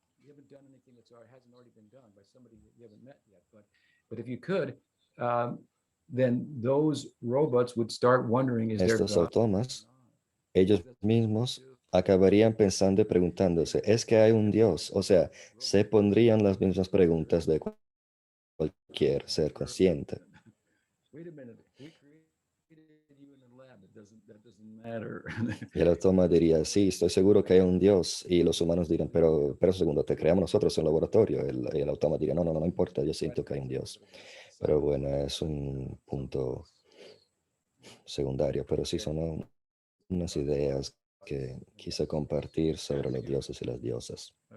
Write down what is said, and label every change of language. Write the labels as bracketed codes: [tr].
[en] you haven't done anything that's hasn't already been done by somebody that you haven't met yet. But if you could, then those robots would start wondering, is there [es] estos [en] God? [es] autómatas, ellos mismos acabarían pensando y preguntándose, ¿es que hay un Dios? O sea, se pondrían las mismas preguntas de cualquier ser consciente. [en] Wait a minute, we created you in the lab. That doesn't matter. [es] Y el autómata diría, sí, estoy seguro que hay un Dios. Y los humanos dirán, pero un segundo, te creamos nosotros en el laboratorio. El autómata diría, no importa, yo siento que hay un Dios. Pero bueno, es un punto secundario, pero sí son unas ideas que quise compartir sobre los dioses y las diosas.